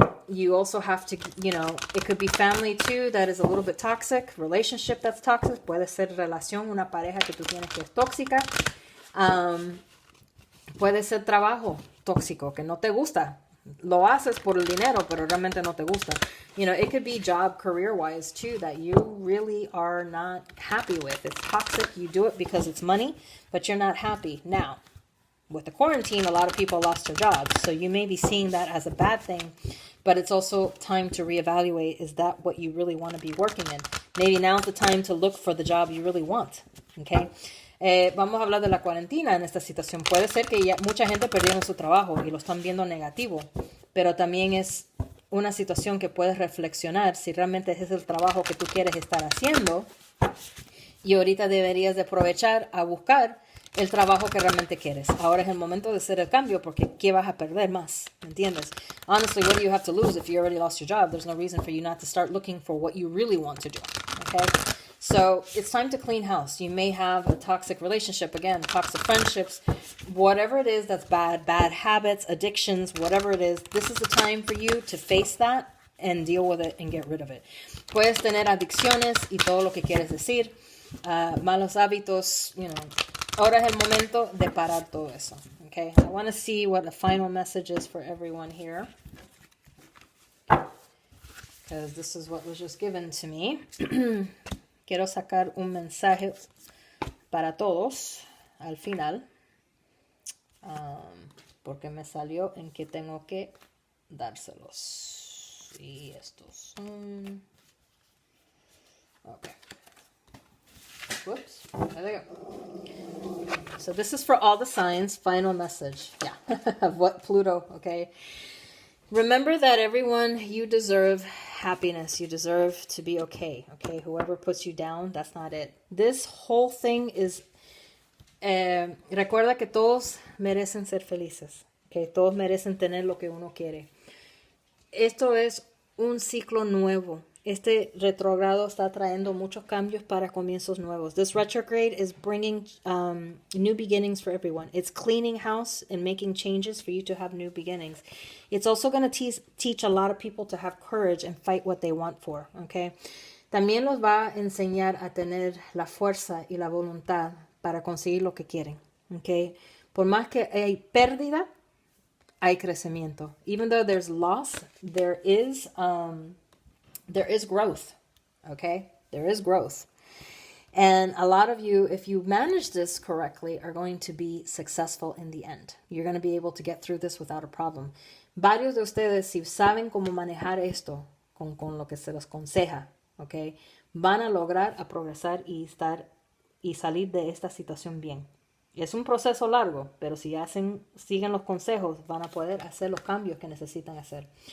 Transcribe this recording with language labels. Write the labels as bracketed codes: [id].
[en] You also have to, it could be family too that is a little bit toxic, relationship that's toxic, [es] puede ser relación, una pareja que tú tienes que es tóxica, puede ser trabajo tóxico que no te gusta, lo haces por el dinero pero realmente no te gusta. [en] It could be job career wise too that you really are not happy with. It's toxic, you do it because it's money, but you're not happy. Now, with the quarantine, a lot of people lost their jobs. So you may be seeing that as a bad thing, but it's also time to reevaluate, is that what you really want to be working in? Maybe now's the time to look for the job you really want. Okay? [es] Vamos a hablar de la cuarentena en esta situación. Puede ser que ya mucha gente perdieron su trabajo y lo están viendo negativo, pero también es una situación que puedes reflexionar si realmente ese es el trabajo que tú quieres estar haciendo, y ahorita deberías de aprovechar a buscar el trabajo que realmente quieres. Ahora es el momento de hacer el cambio, porque ¿qué vas a perder más? ¿Me entiendes? [en] Honestly, what do you have to lose if you already lost your job? There's no reason for you not to start looking for what you really want to do. Okay? So it's time to clean house. You may have a toxic relationship, again, toxic friendships, whatever it is that's bad habits, addictions, whatever it is, this is the time for you to face that and deal with it and get rid of it. [es] Puedes tener adicciones y todo lo que quieres decir, malos hábitos, Ahora es el momento de parar todo eso. [en] Okay, I want to see what the final message is for everyone here, because this is what was just given to me. [es] Quiero sacar un mensaje para todos al final, porque me salió en que tengo que dárselos. Y estos son... [en] Okay. Whoops. There they go. So this is for all the signs. Final message. Yeah. Of what Pluto, okay? Remember that everyone, you deserve happiness. You deserve to be okay, okay? Whoever puts you down, that's not it. This whole thing is... [es] recuerda que todos merecen ser felices, que todos merecen tener lo que uno quiere. Esto es un ciclo nuevo. Este retrogrado está trayendo muchos cambios para comienzos nuevos. [en] This retrograde is bringing new beginnings for everyone. It's cleaning house and making changes for you to have new beginnings. It's also going to teach a lot of people to have courage and fight what they want for, okay? [es] También los va a enseñar a tener la fuerza y la voluntad para conseguir lo que quieren, okay? Por más que hay pérdida, hay crecimiento. [en] Even though there's loss, there is growth, okay? There is growth. And a lot of you, if you manage this correctly, are going to be successful in the end. You're going to be able to get through this without a problem. [es] Varios de ustedes, si saben cómo manejar esto con lo que se les aconseja, okay, van a lograr a progresar y salir de esta situación bien. Es un proceso largo, pero si siguen los consejos, van a poder hacer los cambios que necesitan hacer.